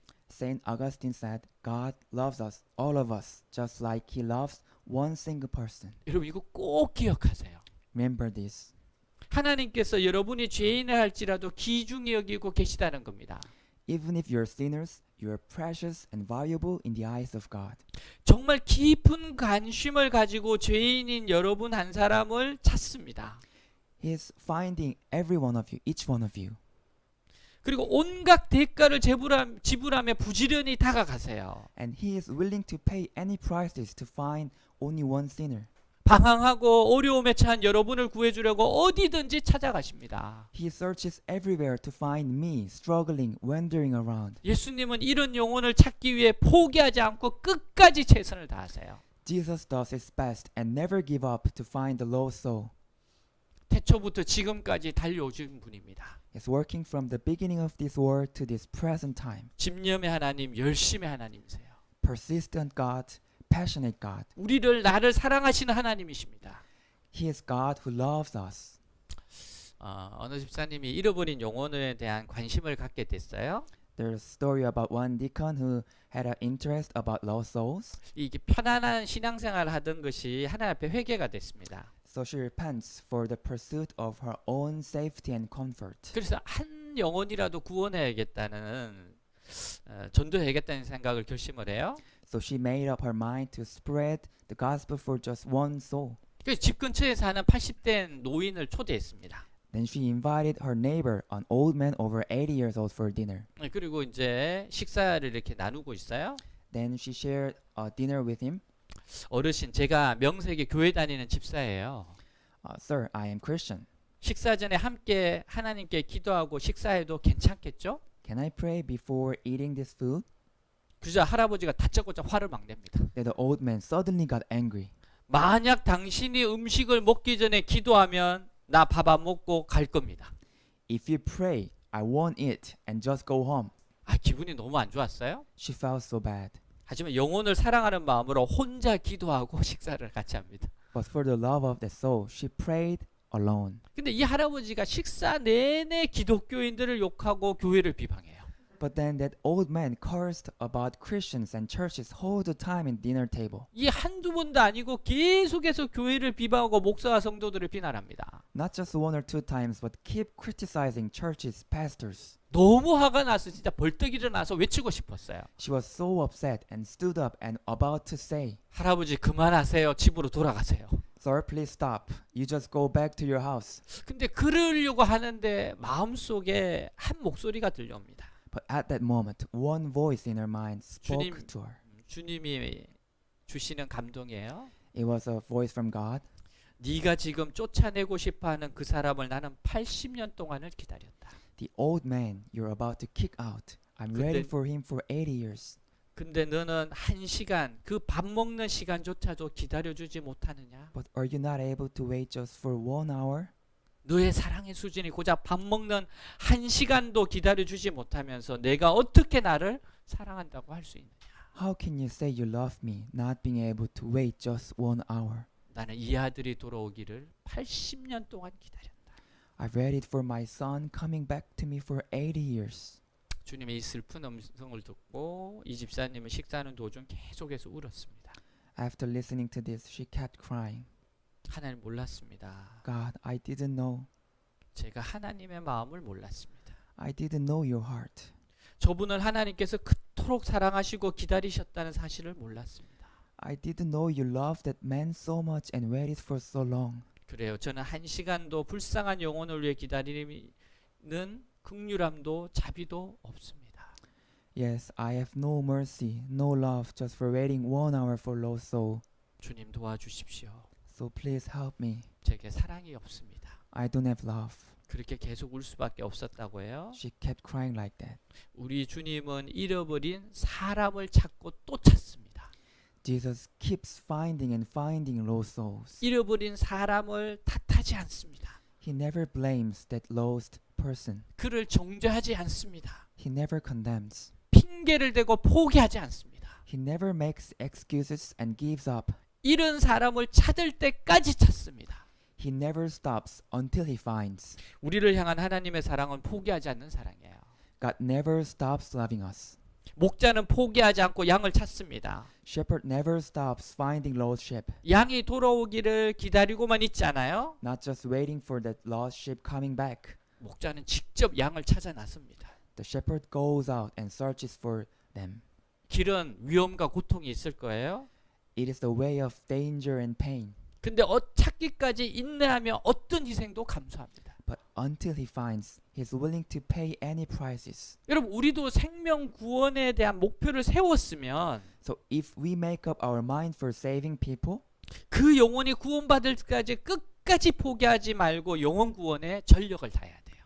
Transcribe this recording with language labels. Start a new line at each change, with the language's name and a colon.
English: Saint Augustine said, God loves us, all of us, just like He loves one single person.
Korean: 여러분 이거 꼭 기억하세요.
English: Remember this.
Korean: 하나님께서 여러분이 죄인을 할지라도 귀중히 여기고 계시다는 겁니다.
English: Even if you're sinners, you are precious and valuable in the eyes of God.
Korean: 정말 깊은 관심을 가지고 죄인인 여러분 한 사람을 찾습니다.
English: He's finding every one of you, each one of you.
Korean: 그리고 온갖 대가를 지불하며 부지런히 다가가세요.
English: And He is willing to pay any prices to find only one sinner.
Korean: 방황하고 어려움에 처한 여러분을 구해주려고 어디든지 찾아가십니다.
English: He searches everywhere to find me, struggling, wandering around.
Korean: 예수님은 이런 영혼을 찾기 위해 포기하지 않고 끝까지 최선을 다하세요.
English: Jesus does his best and never give up to find the lost soul.
Korean: 태초부터 지금까지 달려오신 분입니다.
English: He's working from the beginning of this world to this present time.
Korean: 집념의 하나님, 열심의 하나님이세요.
English: Persistent God, passionate God.
Korean: 나를 사랑하시는 하나님이십니다.
English: He is God who loves us.
Korean: 어느 집사님이 잃어버린 영혼에 대한 관심을 갖게 됐어요.
English: There's a story about one deacon who had an interest about lost souls.
Korean: 이게 편안한 신앙생활을 하던 것이 하나님 앞에 회개가 됐습니다.
English: So she repents for the pursuit of her own safety and comfort.
Korean: 그래서 한 영혼이라도 구원해야겠다는 전도해야겠다는 생각을 결심을 해요.
English: So she made up her mind to spread the gospel for just one soul.
Korean: 그래서 집 근처에 사는 80대 노인을 초대했습니다.
English: Then she invited her neighbor, an old man over 80 years old, for dinner.
Korean: 그리고 이제 식사를 이렇게 나누고 있어요.
English: Then she shared a dinner with him.
Korean: 어르신, 제가 명색에 교회 다니는 집사예요.
English: Sir, I am Christian.
Korean: 식사 전에 함께 하나님께 기도하고 식사해도 괜찮겠죠?
English: Can I pray before eating this food?
Korean: 그러자 할아버지가 다짜고짜 화를 막 냅니다.
English: Then the old man suddenly got angry.
Korean: 만약 당신이 음식을 먹기 전에 기도하면 나 밥 안 먹고 갈 겁니다.
English: If you pray, I won't eat and just go home.
Korean: 기분이 너무 안 좋았어요.
English: She felt so bad.
Korean: 하지만 영혼을 사랑하는 마음으로 혼자 기도하고 식사를 같이 합니다.
English: But for the love of the soul, she prayed alone.
Korean: 근데 이 할아버지가 식사 내내 기독교인들을 욕하고 교회를 비방해요.
English: But then that old man cursed about Christians and churches all the time in dinner table.
Korean: 이 한두 번도 아니고 계속해서 교회를 비방하고 목사와 성도들을 비난합니다.
English: Not just one or two times, but keep criticizing churches, pastors.
Korean: 너무 화가 나서 진짜 벌떡 일어나서 외치고 싶었어요.
English: She was so upset and stood up and about to say,
Korean: 할아버지 그만하세요. 집으로 돌아가세요.
English: Sir, please stop. You just go back to your house.
Korean: 근데 그러려고 하는데 마음속에 한 목소리가 들려옵니다.
English: But at that moment, one voice in her mind spoke
Korean: 주님.
English: to her.
Korean: 주님이 주시는 감동이에요.
English: It was a voice from God.
Korean: 네가 지금 쫓아내고 싶어하는 그 사람을 나는 80년 동안을 기다렸다.
English: The old man you're about to kick out. I'm ready
Korean: 근데-
English: for him for 80 years.
Korean: 근데 너는 1시간 그 밥 먹는 시간조차도 기다려주지 못하느냐?
English: But are you not able to wait just for 1 hour?
Korean: 너의 사랑의 수준이 고작 밥 먹는 1시간도 기다려주지 못하면서 내가 어떻게 나를 사랑한다고 할 수 있느냐?
English: How can you say you love me, not being able to wait just 1 hour?
Korean: 나는 이 아들이 돌아오기를 80년 동안 기다렸다.
English: I've waited for my son coming back to me for 80 years.
Korean: 주님의 이 슬픈 음성을 듣고 이 집사님은 식사하는 도중 계속해서 울었습니다.
English: After listening to this, she kept crying.
Korean: 하나님 몰랐습니다.
English: God, I didn't know.
Korean: 제가 하나님의 마음을 몰랐습니다.
English: I didn't know your heart.
Korean: 저분을 하나님께서 그토록 사랑하시고 기다리셨다는 사실을 몰랐습니다.
English: I didn't know you loved that man so much and waited for so long.
Korean: 그래요. 저는 1시간도 불쌍한 영혼을 위해 기다리는 긍휼함도 자비도 없습니다.
English: Yes, I have no mercy, no love just for waiting 1 hour for lost soul.
Korean: 주님 도와주십시오.
English: So please help me.
Korean: 제게 사랑이 없습니다.
English: I don't have love.
Korean: 그렇게 계속 울 수밖에 없었다고 해요.
English: She kept crying like that.
Korean: 우리 주님은 잃어버린 사람을 찾고 또 찾습니다.
English: Jesus keeps finding and finding lost souls.
Korean: 잃어버린 사람을 탓하지 않습니다.
English: He never blames that lost person.
Korean: 그를 정죄하지 않습니다.
English: He never condemns.
Korean: 핑계를 대고 포기하지 않습니다.
English: He never makes excuses and gives up.
Korean: 이런 사람을 찾을 때까지 찾습니다.
English: He never stops until he finds.
Korean: 우리를 향한 하나님의 사랑은 포기하지 않는 사랑이에요.
English: God never stops loving us.
Korean: 목자는 포기하지 않고 양을 찾습니다.
English: Shepherd never stops finding lost sheep.
Korean: 양이 돌아오기를 기다리고만 있지 않아요.
English: Not just waiting for that lost sheep coming back.
Korean: 목자는 직접 양을 찾아 나섭니다.
English: The shepherd goes out and searches for them.
Korean: 길은 위험과 고통이 있을 거예요.
English: It is the way of danger and pain.
Korean: 근데 찾기까지 인내하며 어떤 희생도 감수합니다.
English: But until he finds, he is willing to pay any prices.
Korean: 여러분 우리도 생명 구원에 대한 목표를 세웠으면
English: So if we make up our mind for saving people,
Korean: 그 영혼이 구원받을 때까지 끝까지 포기하지 말고 영혼 구원에 전력을 다해야 돼요.